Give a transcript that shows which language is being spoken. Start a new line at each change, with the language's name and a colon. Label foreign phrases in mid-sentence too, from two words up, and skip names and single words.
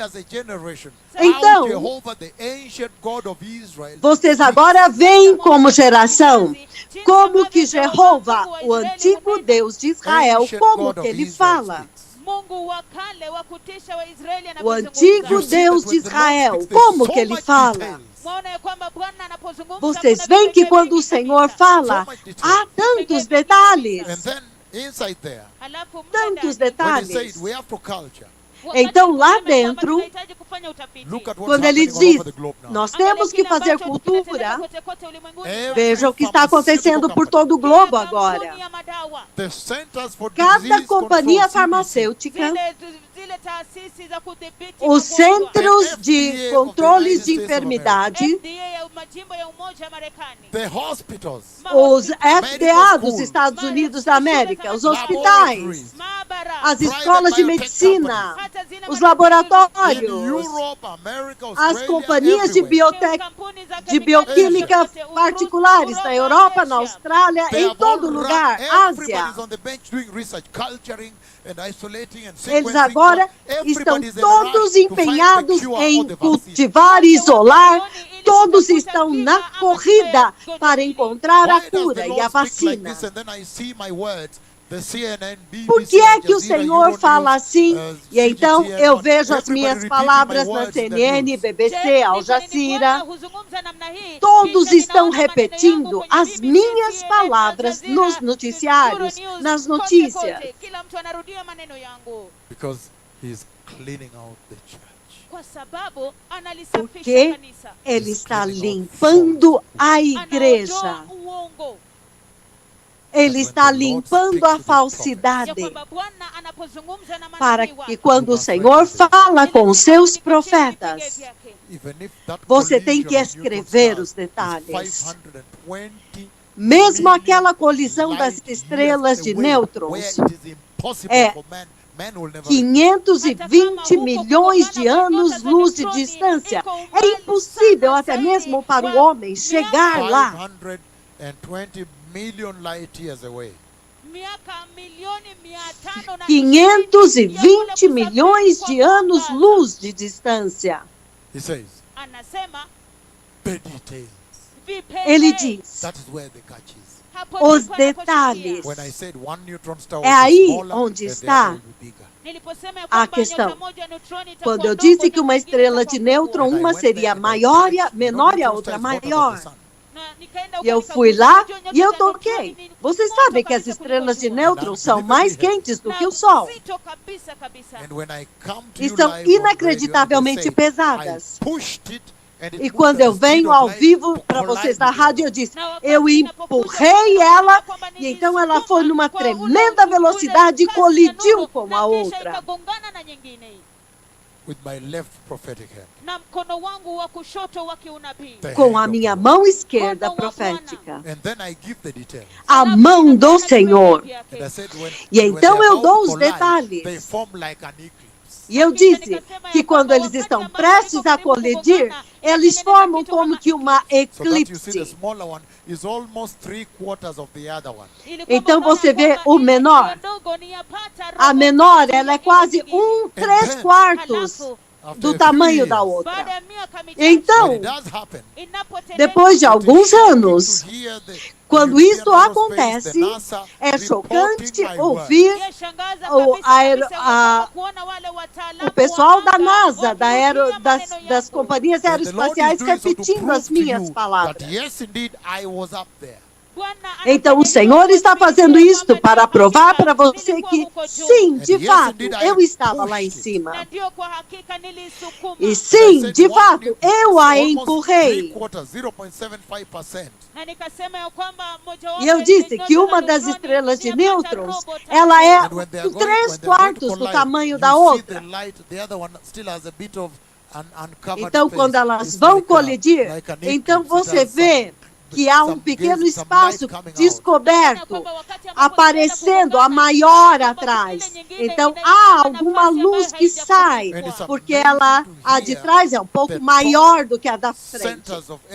Portuguese: Então, vocês agora veem como geração, como que Jeová, o antigo Deus de Israel, como que ele fala. O antigo Deus de Israel, como que ele fala? Vocês veem que quando o Senhor fala, há tantos detalhes.
English: inside there,
Swahili: Halafu mle
Portuguese: Tantos
Swahili: ndani,
English: when he said
Portuguese: detalhes.
English: we have to culture,
Swahili: wakati
Portuguese: Então, lá
Swahili: alisema kwamba
Portuguese: dentro,
Swahili: tunahitaji kufanya utafiti.
English: look at what's
Portuguese: Quando ele
English: happening all
Portuguese: diz,
English: over the globe now.
Portuguese: nós
Swahili: Angalia
Portuguese: temos que
Swahili: kile
Portuguese: fazer
Swahili: ambacho kinatendeka
Portuguese: cultura,
Swahili: kote kote ulimwenguni.
English: Every
Portuguese: veja o que está acontecendo por todo o globo agora.
Swahili: Kampuni ya madawa,
English: The centers for
Portuguese: Cada
English: disease
Portuguese: companhia
English: control, CDC,
Portuguese: farmacêutica,
Swahili: zile taasisi za kudhibiti
Portuguese: os
Swahili: magonjwa,
Portuguese: centros de
English: FDA
Portuguese: controles
English: of the
Portuguese: de
English: United States of
Portuguese: enfermidade,
Swahili: FDA ya majimbo ya Umoja wa Marekani,
English: the hospitals,
Portuguese: os FDA dos
English: schools,
Portuguese: Estados Unidos da América, os hospitais,
English: laboratories,
Swahili: maabara,
Portuguese: as
English: private
Portuguese: escolas de
English: biotech
Portuguese: medicina,
Swahili: hata zile
Portuguese: os
English: in
Portuguese: laboratórios,
English: Europe, America,
Portuguese: as
English: Australia,
Portuguese: companhias de
English: everywhere.
Swahili: kampuni za
Portuguese: de
Swahili: kemikali
Portuguese: bioquímica
Swahili: zote,
Portuguese: particulares na Europa, na Austrália,
English: They
Portuguese: em
English: have all
Portuguese: todo
English: run,
Portuguese: lugar,
English: everybody's
Portuguese: Ásia.
English: on the bench doing research, culturing and isolating and
Portuguese: Eles
English: sequencing.
Portuguese: agora estão
English: Everybody's in a
Portuguese: todos
English: rush to find the
Portuguese: empenhados
English: cure or
Portuguese: em
English: the vaccine.
Portuguese: cultivar e isolar, todos estão na corrida para encontrar a
English: Why does the
Portuguese: cura e
English: Lord
Portuguese: a
English: speak like
Portuguese: vacina.
English: this and then I see my words, the CNN, BBC,
Portuguese: Por que é
English: Al
Portuguese: que o
English: Jazeera,
Portuguese: Senhor
English: Euronews,
Portuguese: fala assim? E então
English: CGTN,
Portuguese: eu vejo as
English: everybody
Portuguese: minhas
English: repeating
Portuguese: palavras
English: my
Portuguese: na
English: words in the
Portuguese: CNN,
English: news.
Portuguese: BBC, Al Jazeera.
Swahili: huzungumza namna hii,
Portuguese: Todos
Swahili: kisha
Portuguese: estão
Swahili: ninaona maneno
Portuguese: repetindo
Swahili: yangu kwenye
Portuguese: as
Swahili: BBC,
Portuguese: minhas
Swahili: CNN,
Portuguese: palavras
Swahili: Al Jazeera,
Portuguese: nos noticiários,
Swahili: Euronews,
Portuguese: nas
Swahili: kote,
Portuguese: notícias.
Swahili: kote. Kila mtu anarudia maneno yangu
English: Because he's cleaning out the church.
Swahili: kwa sababu analisafisha
Portuguese: Porque
Swahili: kanisa,
Portuguese: Ele está limpando a igreja.
Swahili: anaondoa uongo,
Portuguese: Ele está limpando a
Swahili: ya
Portuguese: falsidade.
Swahili: kwamba Bwana anapozungumza na
Portuguese: Para
Swahili: manabii
Portuguese: que
Swahili: wake,
Portuguese: quando o Senhor fala com os seus profetas,
English: Even if that
Portuguese: você tem
English: collision
Portuguese: que
English: of neutron
Portuguese: escrever
English: stars
Portuguese: os detalhes.
English: is 520
Portuguese: Mesmo aquela
English: million
Portuguese: colisão das
English: light
Portuguese: estrelas
English: years
Portuguese: de
English: away,
Portuguese: nêutrons,
English: where it is impossible
Portuguese: é
English: for man will never
Portuguese: 520 milhões de anos-luz de distância. É impossível até mesmo para o homem chegar lá.
English: 520 million light years away.
Swahili: miaka milioni 520
Portuguese: 520 milhões de anos-luz de distância.
English: He says,
Swahili: Anasema
English: the details.
Swahili: vipengele.
Portuguese: Ele diz,
English: That is where the catch is.
Swahili: Hapo
Portuguese: os
Swahili: ndipo anaposhikia.
Portuguese: detalhes.
English: When I said one neutron star
Portuguese: É
English: will be
Portuguese: aí
English: smaller,
Portuguese: onde
English: the
Portuguese: está
English: other will be bigger.
Swahili: Niliposema ya
Portuguese: a
Swahili: kwamba
Portuguese: questão.
Swahili: nyota moja neutroni itakuwa
Portuguese: Quando eu
Swahili: ndogo
Portuguese: disse
Swahili: na
Portuguese: que uma
Swahili: nyingine
Portuguese: estrela de
Swahili: itakuwa
Portuguese: nêutron,
Swahili: kubwa.
Portuguese: uma seria maior e menor e a outra maior.
Swahili: Na nikaenda
Portuguese: E eu
Swahili: huko
Portuguese: fui
Swahili: nikagusa,
Portuguese: lá
Swahili: unajua nyota
Portuguese: e eu
Swahili: za neutroni
Portuguese: toquei.
Swahili: ni
Portuguese: Vocês
Swahili: moto
Portuguese: sabem que as
Swahili: kabisa
Portuguese: estrelas de
Swahili: kuliko jua.
Portuguese: nêutrons são mais quentes do que o Sol.
Swahili: Zito kabisa kabisa.
English: And when I come to
Portuguese: E
English: you
Portuguese: são
English: live on radio,
Portuguese: inacreditavelmente
English: I say,
Portuguese: pesadas.
English: I pushed it and it
Portuguese: E
English: moved
Portuguese: quando
English: at
Portuguese: eu
English: the speed
Portuguese: venho
English: of
Portuguese: ao
English: light
Portuguese: vivo
English: to
Portuguese: para
English: collide
Portuguese: vocês da
English: with the
Portuguese: rádio, eu
English: earth.
Portuguese: disse,
Swahili: Na wakati
Portuguese: eu
Swahili: ninapokuja
Portuguese: empurrei
Swahili: huko,
Portuguese: ela
Swahili: kwamba
Portuguese: e então ela
Swahili: nilisukuma
Portuguese: foi numa
Swahili: kwa ule
Portuguese: tremenda
Swahili: ule
Portuguese: velocidade e
Swahili: kasi ya
Portuguese: colidiu
Swahili: nuru,
Portuguese: com
Swahili: na
Portuguese: a
Swahili: kisha
Portuguese: outra.
Swahili: ikagongana na nyingine.
English: With my left prophetic hand.
Swahili: Na mkono wangu wa kushoto wa kiunabii.
English: The
Portuguese: Com
English: hand
Portuguese: a
English: of
Portuguese: minha
English: the Lord.
Portuguese: mão esquerda profética.
English: And then I give the details.
Portuguese: A mão do Senhor.
English: And I said, when,
Portuguese: E
English: when
Portuguese: então
English: they're
Portuguese: eu
English: about
Portuguese: dou
English: to
Portuguese: os
English: collide,
Portuguese: detalhes.
English: they form like an eclipse.
Portuguese: E eu disse que quando eles estão prestes a colidir, eles formam como que uma
English: So that you see the
Portuguese: eclipse.
English: smaller one is almost 3/4 of the other one.
Portuguese: Então você vê o menor. A menor, ela é quase 3/4
English: After
Portuguese: do
English: a few
Portuguese: tamanho
English: years,
Portuguese: da outra.
English: when
Portuguese: Então,
English: it does happen,
Portuguese: depois de alguns anos,
English: to hear the
Portuguese: quando
English: European
Portuguese: isto
English: Aerospace,
Portuguese: acontece,
English: the NASA
Portuguese: é
English: reporting
Portuguese: chocante
English: my
Portuguese: ouvir o pessoal da NASA, das companhias
English: word. The Lord is
Portuguese: aeroespaciais,
English: doing so to
Portuguese: repetindo
English: prove
Portuguese: as
English: to
Portuguese: minhas
English: you
Portuguese: palavras.
English: that yes, indeed, I was up there.
Portuguese: Então o Senhor está fazendo isto para provar para você que, sim, de fato, eu estava lá em cima. E sim, de fato, eu a empurrei. 0.75%. E eu disse que uma das estrelas de nêutrons, ela é
English: And when they are going,
Portuguese: 3/4 do tamanho da outra.
English: The other one still has a bit of an uncovered
Portuguese: Então,
English: space.
Portuguese: quando elas
English: It's
Portuguese: vão
English: like
Portuguese: colidir,
English: like an
Portuguese: então
English: eclipse.
Portuguese: você
English: It has
Portuguese: vê que há um pequeno espaço descoberto, aparecendo a maior atrás. Então há alguma luz que sai, porque ela, a de trás é um pouco maior do que a da frente.
English: Centers of